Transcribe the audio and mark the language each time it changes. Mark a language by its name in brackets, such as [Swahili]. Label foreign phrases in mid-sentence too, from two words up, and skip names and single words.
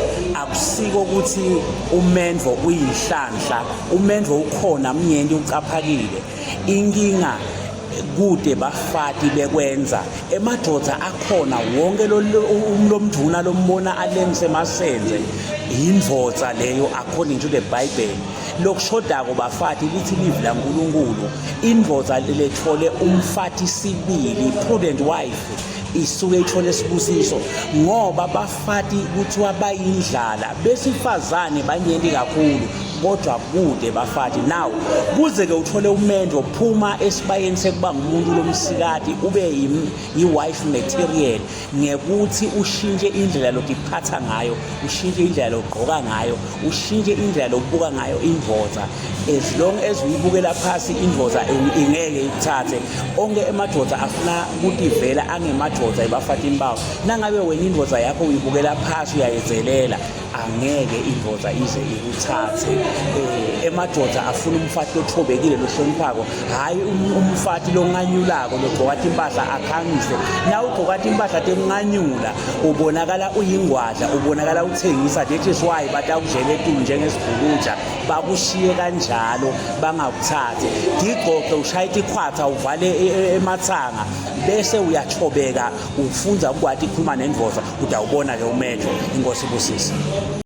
[Swati] akusiko ukuthi umendvo uyinhlanhla, umendvo ukhona mnyenti ucaphakile. Inkinga kude bafati bekwenza emadoda akhona wonke lomduna lombona alengise masenze indvodza leyo according to the Bible. Lokushodako bafati lithi live laNkulunkulu, indvodza lethole umfati sibili, [English] prudent wife, [Swati] isuke ithole sibusiso ngoba bafati kuthiwa bayindlala, besifazane banyenti kakhulu kodwa kude bafati. Now kuze ke uthole umendo phuma esibayeni sekuba ngumuntu lomsikati ube yi- [English] wife material, [Swati] ngekuthi ushintshe indlela lokuphatha ngayo, ushintshe indlela lokugqoka ngayo, ushintshe indlela lokubuka ngayo indvodza. [English] As long as [Swati] uyibukela phasi indvodza ingeke ikuthathe. Onke emadoda afuna ukuthi vela angemadoda ebafatini bawo. Nangabe wena indvodza yakho uyibukela phasi uyayezelela, angeke indvodza ize ikuthathe. Emadoda afuna umfati othobekile lohloniphako, hayi umfati longanyulako logqoka impahla akhangise. Na ugqoka impahla temnganyula ubonakala uyingwadla, ubonakala uthengisa. [English] That is why [Swati] batakudlela eTulu njengesibhukuja, bakushiye kanjalo bangakuthathi. Digqoke ushayita ikhwatha uvale emathanga bese uyathobeka, ufunza ukwathi ikhuluma nendvodza, udawubona ke umendo. Inkosi ibusise.